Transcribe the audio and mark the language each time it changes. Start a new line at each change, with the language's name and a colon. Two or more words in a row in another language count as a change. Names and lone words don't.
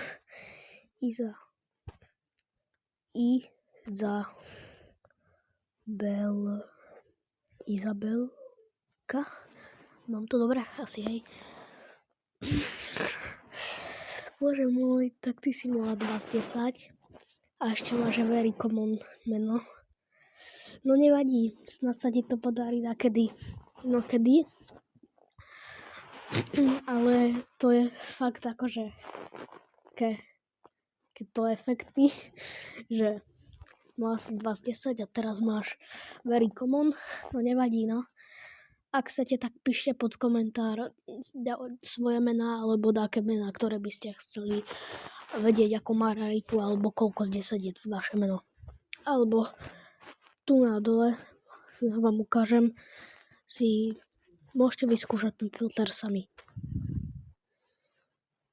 Slovak: Izabelka. Mám to dobre? Asi hej. Bože môj, tak ty si mala 2 z 10. A ešte máš
English: very common
Slovak: meno. No nevadí, snad sa ti to podarí nakedy. Inokedy. Ale to je fakt akože keď to efekty, že mala si 2 z 10 a teraz máš
English: very common,
Slovak: no nevadí, no. Ak chcete, tak píšte pod komentár svoje mená alebo dáke mená, ktoré by ste chceli vedieť, ako má raritu alebo koľko z 10 je vaše meno. Alebo tu na dole vám ukážem, si môžete vyskúšať ten filter sami.